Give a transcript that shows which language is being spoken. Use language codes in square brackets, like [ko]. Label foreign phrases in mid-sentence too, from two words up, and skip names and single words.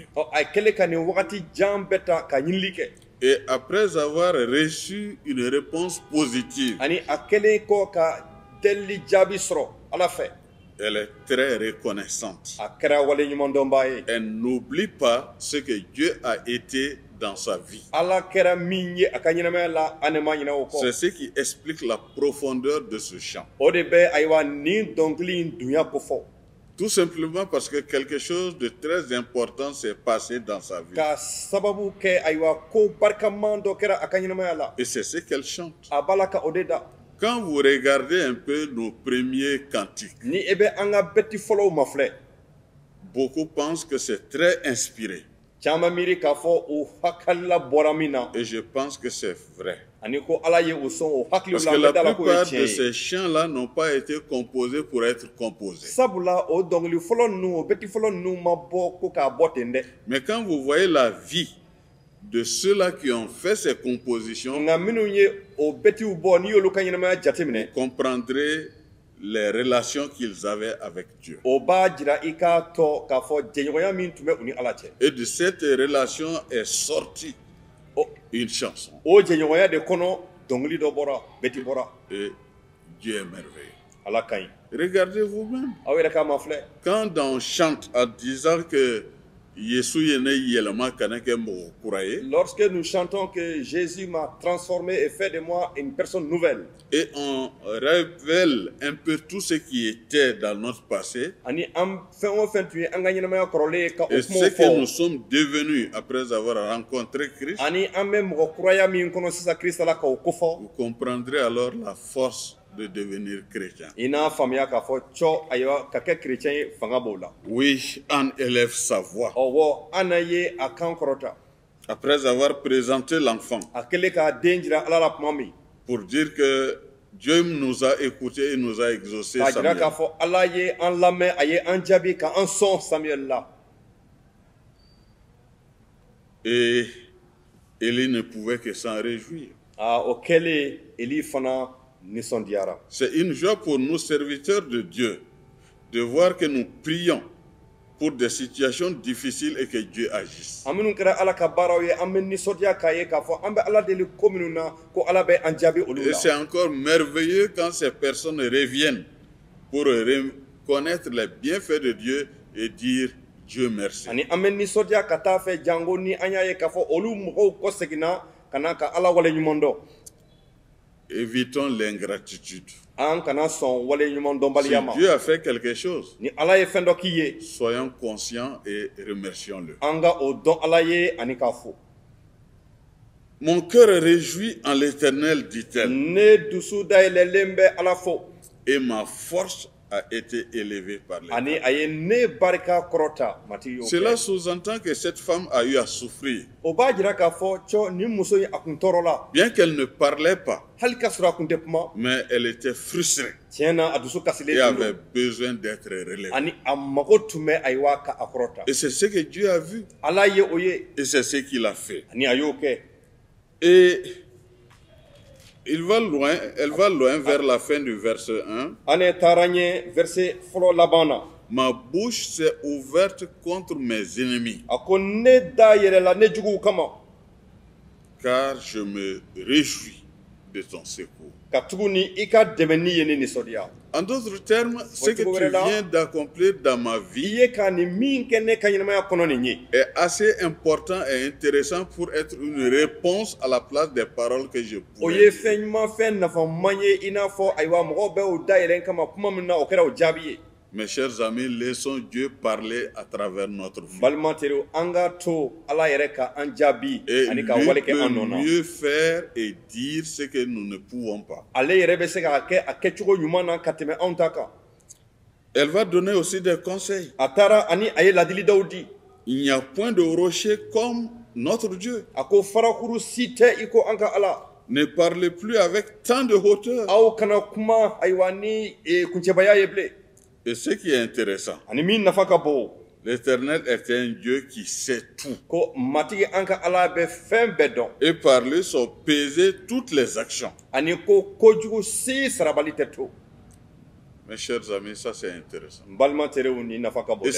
[bm] a kɛlen ka nin wagati jan bɛɛ ta ka ɲinili kɛ. [fr] Et après avoir reçu une réponse positive, [bm] ani a kɛlen kɔ ka deli jaabi sɔrɔ Ala fɛ. [fr] elle est très reconnaissante. [bm] A kɛra wale ɲumandɔnba ye. [fr] Elle n'oublie pas ce que Dieu a été dans sa vie. [bm] Ala kɛra min ye a ka ɲɛnamaya la an ne ma ɲinɛ o kɔ. [fr] C'est ce qui explique la profondeur de ce chant. [bm] O de bɛ ayiwa nin dɔnkili in dunya kofɔ. [fr] Tout simplement parce que quelque chose de très important s'est passé dans sa vie. [bm] Ka sababu kɛ ayiwa ko barikaman dɔ kɛra a ka ɲɛnamaya la. [fr] Et c'est ce qu'elle chante. [bm] A b'a la ka o de da. [fr] Quand vous regardez un peu nos premiers cantiques, [bm] Ni e bɛ an ka bɛti fɔlɔw ma filɛ. [fr] beaucoup pensent que c'est très inspiré. [bm] Caman miiri k'a fɔ o hakilila bɔra min na. [fr] Et je pense que c'est vrai. [bm] Ani ko Ala ye o sɔn o hakiliw [fr] Parce [bm] la [fr] que [bm] an la bɛ da la k'o ye [fr] plupart de [bm] tiɲɛ ye. [fr] ces chants-là n'ont pas été composés pour être composés. [bm] Sabula o dɔnkili fɔlɔ ninnu o bɛti fɔlɔ ninnu ma bɔ ko k'a bɔ ten dɛ. [fr] Mais quand vous voyez la vie de ceux-là qui ont fait ces compositions, [bm] Nka minnu ye o bɛtiw bɔ n'i y'olu ka ɲɛnamaya jateminɛ. [fr] vous comprendrez les relations qu'ils avaient avec Dieu. [bm] O b'a jira i k'a tɔ k'a fɔ jɛɲɔgɔnya min tun bɛ u ni Ala cɛ. [fr] Et de cette relation est sortie [bm] O [fr] une chanson. [bm] o jɛɲɔgɔnya de kɔnɔ dɔnkili dɔ bɔra bɛti bɔra. [fr] Et Dieu est merveilleux. [bm] Ala ka ɲi. [fr] Regardez vous-même. [bm] Aw yɛrɛ k'a ma filɛ. [fr] Quand on chante en disant que [bm] Yesu ye ne yɛlɛma ka ne kɛ mɔgɔ kura ye, [fr] Lorsque nous chantons que Jésus m'a transformé et fait de moi une personne nouvelle. et on révèle un peu tout ce qui était dans notre passé, [bm] Ani an fɛn o fɛn tun ye an ka ɲɛnamaya kɔrɔlen ye ka o [fr] et ce [bm] kumaw [fr] que nous [bm] fɔ. [fr] sommes devenus après avoir rencontré Christ, [bm] Ani an bɛ mɔgɔ kuraya min kɔnɔ sisan Krista la k'o kofɔ. [fr] vous comprendrez alors la force de devenir chrétien. [bm] I n'a faamuya k'a fɔ cɔ ayiwa ka kɛ chrétien ye fanga b'o la. [fr] Oui, Anne élève sa voix. [bm] Ɔwɔ an na ye a kan kɔrɔta. [fr] Après avoir présenté l'enfant, [bm] A kɛlen k'a den jira Ala la tuma min. [fr] pour dire que Dieu nous a écoutés et nous a exaucés. [bm] K'a jira Samuel. k'a fɔ Ala ye an lamɛn a ye an jaabi ka an sɔn Samuel la. [fr] Et Élie ne pouvait que s'en réjouir. [bm] O kɛlen Eli fana nisɔndiyara. [fr] C'est une joie pour nous, serviteurs de Dieu, de voir que nous prions pour des situations difficiles et que Dieu agisse. [bm] An minnu kɛra Ala ka baaraw ye an bɛ nisɔndiya k'a ye k'a fɔ an bɛ Ala deli ko minnu na ko Ala bɛ an jaabi olu [fr] Et [bm] la. [fr] c'est encore merveilleux quand ces personnes reviennent pour reconnaître les bienfaits de Dieu et dire Dieu merci. [bm] Ani an bɛ nisɔndiya ka taa fɛ jango ni an y'a ye k'a fɔ olu mɔgɔw kɔ seginna ka na ka Ala wale ɲuman dɔn. [fr] Évitons l'ingratitude. [bm] An kana sɔn wale ɲuman [fr] Si [bm] dɔnbaliya ma. [fr] Dieu a fait quelque chose, [bm] Ni Ala ye fɛn dɔ k'i ye, [fr] soyons conscients et remercions-le. [bm] an ka o dɔn Ala ye ani k'a fo. [fr] Mon cœur est réjoui en l'Éternel, dit-elle, [bm] Ne dusu dayɛlɛlen bɛ Ala fo. [fr] et ma force a été élevée par l'Éternel. [bm] Ani a ye ne barika kɔrɔta matigi y'o [fr] Cela [bm] kɛ. [fr] sous-entend que cette femme a eu à souffrir. [bm] O b'a jira k'a fɔ cɔ ni muso in a kun tɔɔrɔ la. [fr] Bien qu'elle ne parlait pas, [bm] Hali k'a sɔrɔ a kun tɛ kuma. [fr] mais elle était frustrée [bm] Tiɲɛ na a dusu [fr] et [bm] kasilen tun [fr] avait [bm] don. [fr] besoin d'être relevée. [bm] Ani a mago tun bɛ ayiwa ka a kɔrɔta. [fr] Et c'est ce que Dieu a vu [bm] Ala ye o ye [fr] et c'est ce qu'il a fait. [bm] ani a y'o kɛ. [fr] Et elle va loin vers la fin du verset 1. [bm] An ne taara ɲɛ verset fɔlɔ laban na. [fr] Ma bouche s'est ouverte contre mes ennemis, [bm] A ko ne da yɛlɛla ne juguw kama. [fr] car je me réjouis de ton secours. [bm] Ka tuguni i ka dɛmɛni ye ne nisɔndiya. [fr] En d'autres termes, ce que tu viens d'accomplir dans ma [bm] I [fr] vie [bm] ye ka nin min kɛ ne ka ɲɛnamaya kɔnɔ nin ye. [fr] est assez important et intéressant pour être une réponse à la place des paroles que je [bm] O [fr] pourrais [bm] ye [fr] dire. [bm] fɛn ɲuman fɛn nafaman ye i n'a fɔ ayiwa mɔgɔw bɛ o dayɛlɛn kama kuma min na o kɛra o jaabi ye. [fr] Mes chers amis, laissons Dieu parler à travers notre vie. [bm] Balima teriw an ka to Ala yɛrɛ ka an jaabi [fr] Et [bm] ani ka [fr] lui [bm] wale kɛ an [fr] peut [bm] nɔ na. [fr] mieux faire et dire ce que nous ne pouvons pas. [bm] Ale yɛrɛ bɛ se k'a kɛ a kɛcogo ɲuman na ka tɛmɛ anw ta kan. [fr] Elle va donner aussi des conseils. [bm] A taara ani a ye ladili dɔw di. [fr] Il n'y a point de rocher comme notre Dieu. [bm] A ko farakuru si tɛ i ko an ka Ala. [fr] Ne parlez plus avec tant de hauteur. [bm] Aw kana kuma ayiwa ni kuncɛbaya ye bilen. [fr] Et ce qui est intéressant, [bm] Ani min nafa ka bon. [fr] l'Éternel est un Dieu qui sait tout. [bm] Ko matigi an ka Ala bɛ fɛn bɛɛ dɔn. [fr] Et par lui sont pesées toutes les actions. [bm] Ani ko kojugu si sarabali tɛ to. [fr] Mes chers amis, ça c'est intéressant. [bm] N balima terew ni nafa ka bon [fr] Et